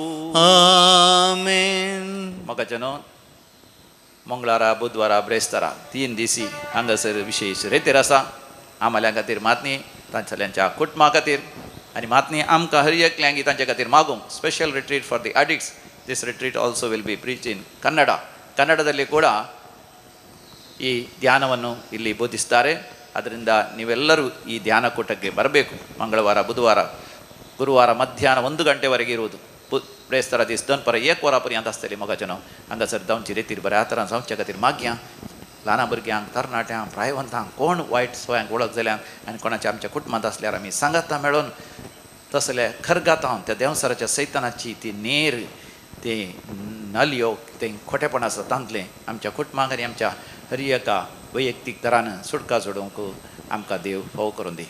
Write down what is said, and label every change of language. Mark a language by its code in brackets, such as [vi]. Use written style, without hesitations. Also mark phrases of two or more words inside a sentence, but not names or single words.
[kok] आमेन. म्हाका मंगळारा बुधवारा ब्रेस्तारा 3 दिसी हांगासर विशेष रेतेर आसा. आमाल्या खातीर मातनी तांच्या कुटुंबा खातीर आनी मातनी आमकां हर एकल्यांगी तांचे खातीर मागूंक [en] special retreat for the addicts. this retreat also will be preach in [kn] ಕನ್ನಡದಲ್ಲಿ ಕೂಡ ಈ ಧ್ಯಾನವನ್ನು ಇಲ್ಲಿ ಬೋಧಿಸ್ತಾರೆ. ಅದರಿಂದ ನೀವೆಲ್ಲರೂ ಈ ಧ್ಯಾನ ಕೂಟಕ್ಕೆ ಬರಬೇಕು. ಮಂಗಳವಾರ ಬುಧವಾರ ಗುರುವಾರ ಮಧ್ಯಾಹ್ನ 1 ಗಂಟೆವರೆಗೆ ಇರುವುದು. [kok] ब्रेस्तारा दीस दनपरां 1 वरांपर्यंत आसतली. मोगाचें हांगासर जावची रेतीर बऱ्या तरान जावच्या खातीर मागया. ल्हान भुरग्यांक तरणाट्यांक प्रायवंतांक कोण वायट सवयांक वळख जाल्यार आनी कोणाच्या आमच्या कुटुंबांत आसल्यार आमी सांगाता मेळोन तसले खरगातावन त्या देंवसाराच्या सैतानाची ती नेर ते नलयो ते खोटेपण आसा तांतलें आमच्या कुटुंबाक आनी आमच्या हर एका वैयक्तीक तरान सुटका सोडूंक आमकां देव फोव करून दी.